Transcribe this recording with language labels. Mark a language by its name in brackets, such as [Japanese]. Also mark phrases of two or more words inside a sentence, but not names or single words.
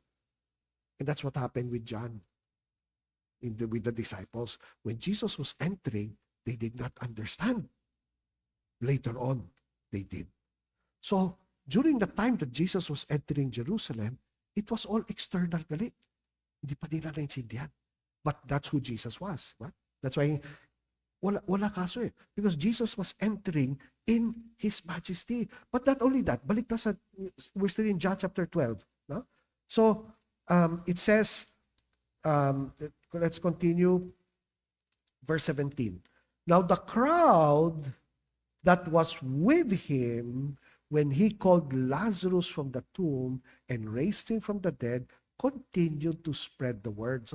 [English] And that's what happened with John, with the disciples. When Jesus was entering, they did not understand. Later on, they did. So, during the time that Jesus was entering Jerusalem, it was all external gali. [Filipino] Hindi pa nila naintindihan. [English] But that's who Jesus was. Right? That's why [Filipino] wala kaso eh. [English] Because Jesus was entering in His majesty. But not only that, [Filipino] balik ta sa, [English] we're still in John chapter 12. No? So, it says, let's continue, verse 17. Now the crowd that was with Him when He called Lazarus from the tomb and raised him from the dead, continued to spread the word.